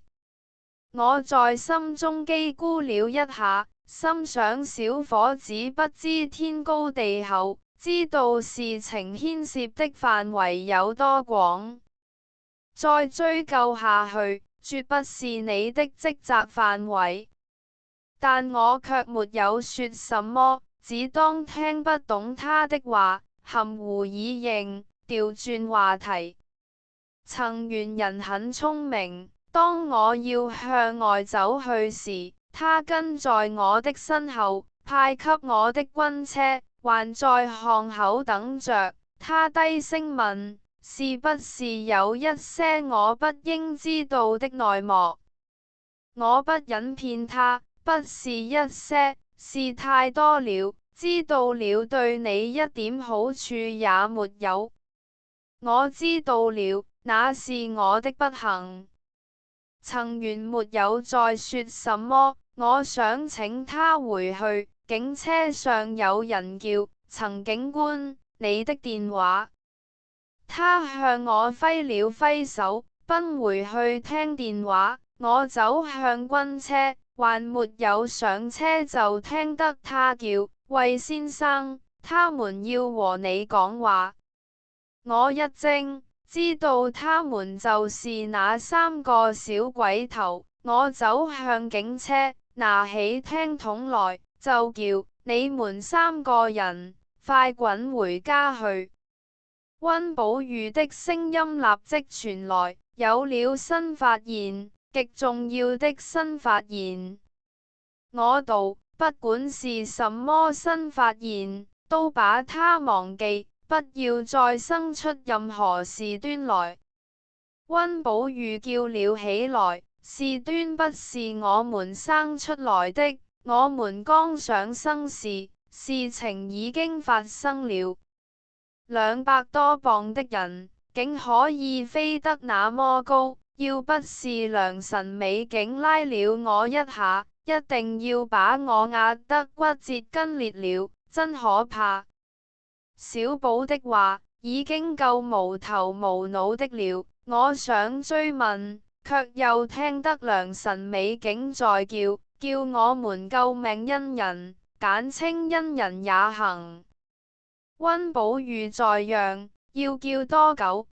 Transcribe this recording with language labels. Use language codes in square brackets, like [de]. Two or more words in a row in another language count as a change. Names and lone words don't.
[zh] 我在心中譏咕了一下，心想小伙子不知天高地厚，知道事情牽涉的範圍有多廣，再追究下去，絕不是你的職責範圍。但我卻沒有說什麼，只當聽不懂他的話，含糊以應，調轉話題。曾源人很聰明，當我要向外走去時，他跟在我的身後，派給我的軍車還在巷口等着。他低聲問，是不是有一些我不應知道的內幕？我不忍騙他，不是一些，是太多了，知道了對你一點好處也沒有。我知道了，那是我的不幸。曾源沒有再說什麼，我想請他回去。警車上有人叫，曾警官，你的電話。他向我揮了揮手，奔回去聽電話。我走向軍車，還沒有上車就聽得他叫，魏先生，他們要和你講話。我一驚，知道他們就是那三個小鬼頭。我走向警車，拿起聽筒來，就叫你們三個人快滾回家去。溫寶玉的聲音立即傳來，有了新發現，極重要的新發現。我道，不管是什麼新發現，都把它忘記，不要再生出任何事端來。溫寶玉叫了起來，事端不是我們生出來的，我們剛想生事，事情已經發生了。200多磅的人，竟可以飛得那麼高，要不是良辰美景拉了我一下，一定要把我壓得骨折筋裂了，真可怕。小寶的話已經夠無頭無腦的了，我想追問，卻又聽得良辰美景在叫我們救命恩人，簡稱恩人也行。溫寶玉在讓，要叫多久？